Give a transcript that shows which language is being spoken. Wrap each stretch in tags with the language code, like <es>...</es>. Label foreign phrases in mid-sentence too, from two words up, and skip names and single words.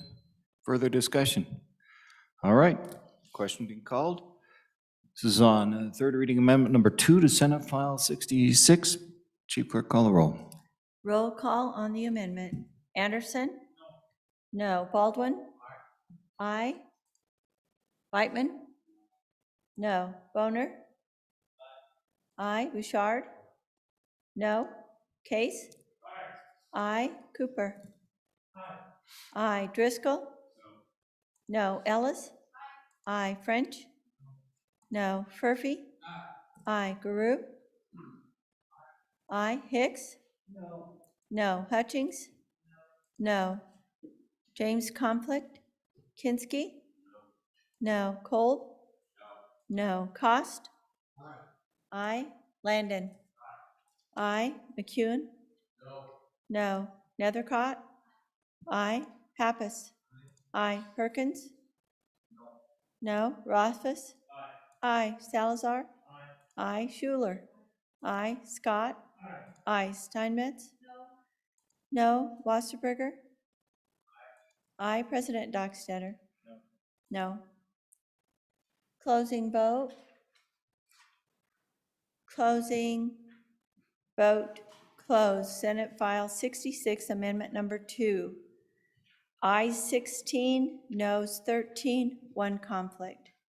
<en>Further discussion? All right. Question being called. This is on third reading amendment number 2 to Senate File 66. Chief Clerk, call the roll. Roll call on the amendment. Anderson? No. Baldwin? Aye. Whitman? No. Boner? Aye. Bouchard? No. Case? Aye. Cooper? Aye. Driscoll? No. Ellis? Aye. French? No. Furphy? Aye. Guru? Aye. Hicks? No. Hutchings? No. James Conflict? Kinski? No. Kolb? No. Cost? Aye. Landon? Aye. McEwen? No. Nethercott? Aye. Pappas? Aye. Perkins? No. Rothfuss? Aye. Salazar? Aye. Schuler? Aye. Scott? Aye. Steinmetz? No. Wasserberger? Aye. President Dockstader? No. Closing vote. Closing vote closed. Senate File 66, Amendment Number 2. Ayes 16, noes 13, 1 conflict.</en>